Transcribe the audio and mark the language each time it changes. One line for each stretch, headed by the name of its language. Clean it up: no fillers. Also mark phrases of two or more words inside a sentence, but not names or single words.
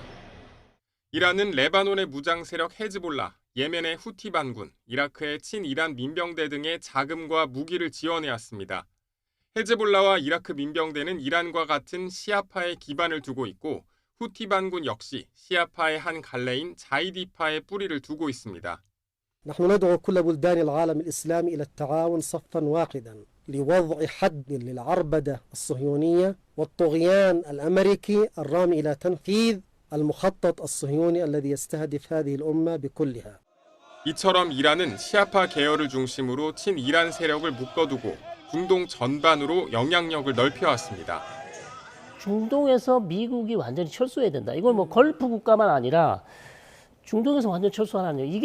Korean: 이란은 레바논의 무장 세력 헤즈볼라, 예멘의 후티 반군, 이라크의 친이란 민병대 등의 자금과 무기를 지원해왔습니다. 헤즈볼라와 이라크 민병대는 이란과 같은 시아파에 기반을 두고 있고 후티 반군 역시 시아파의 한 갈래인 자이디파에 뿌리를 두고 있습니다.
Arabic: نحن ندعو كل بلدان العالم الإسلامي إلى التعاون صفا واحدا لوضع حد للعربدة الصهيونية والطغيان الأمريكي الرامي إلى تنفيذ المخطط الصهيوني الذي يستهدف هذه الأمة بكلها.
Korean: 이처럼 이란은 시아파 계열을 중심으로 친이란 세력을 묶어두고 중동 전반으로 영향력을 넓혀왔습니다. 중동에서 미국이 완전히 철수해야 된다. 이건 뭐 걸프 국가만 아니라 중동에서 완전 철수하는 거예요.